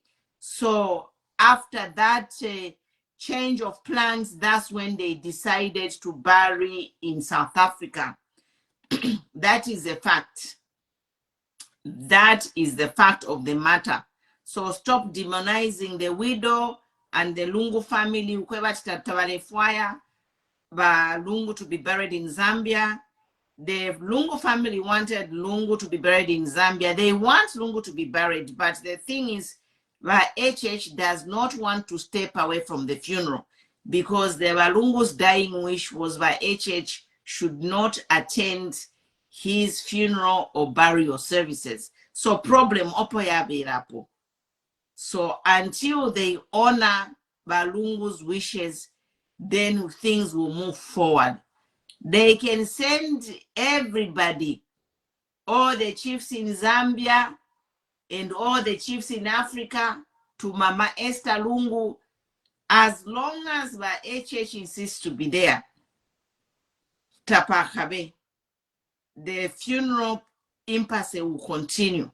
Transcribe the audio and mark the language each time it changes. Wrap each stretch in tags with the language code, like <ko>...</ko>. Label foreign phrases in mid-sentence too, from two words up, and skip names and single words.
<en>So after that change of plans, that's when they decided to bury in South Africa. That is a fact. That is the fact of the matter. So stop demonizing the widow and the Lungu family. Lungu to be buried in Zambia. The Lungu family wanted Lungu to be buried in Zambia. They want Lungu to be buried, but the thing is, HH does not want to step away from the funeral because the Lungu's dying wish was that HH should not attend his funeral or burial services.</en> <bem>So problem opo ya birapo.</bem> <en>So until they honor Balungu's wishes, then things will move forward. They can send everybody, all the chiefs in Zambia and all the chiefs in Africa, to Mama Esther Lungu As long as the HH insists to be there, tapakabe, the funeral impasse will continue.</en>